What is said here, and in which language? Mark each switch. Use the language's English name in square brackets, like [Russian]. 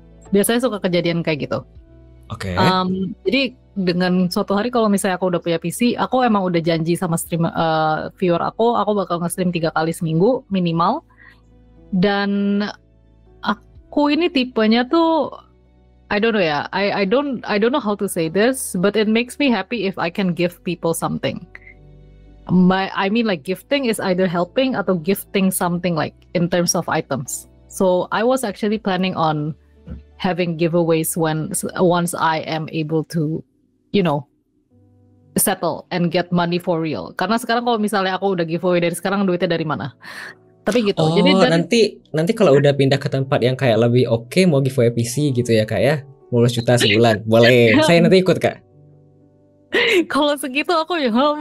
[Indonesian] Biasanya suka kejadian kayak gitu. Oke. Jadi dengan suatu hari kalau misalnya aku udah punya PC, aku emang udah janji sama stream viewer aku bakal nge-stream 3 kali seminggu minimal. Dan aku ini tipenya tuh [English] I don't know [Indonesian] ya. [English] I don't know how to say this, but it makes me happy if I can give people something. I mean like gifting is either helping atau gifting something like in terms of items. So I was actually planning on having giveaways once I am able to, settle and get money for real. [Indonesian] Karena sekarang kalau misalnya aku udah giveaway dari sekarang, duitnya dari mana? Tapi gitu. Jadi nanti kalau udah pindah ke tempat yang kayak lebih oke, mau giveaway PC gitu ya Kak ya, 15 juta sebulan, boleh. Saya nanti ikut Kak. Kalau segitu aku ya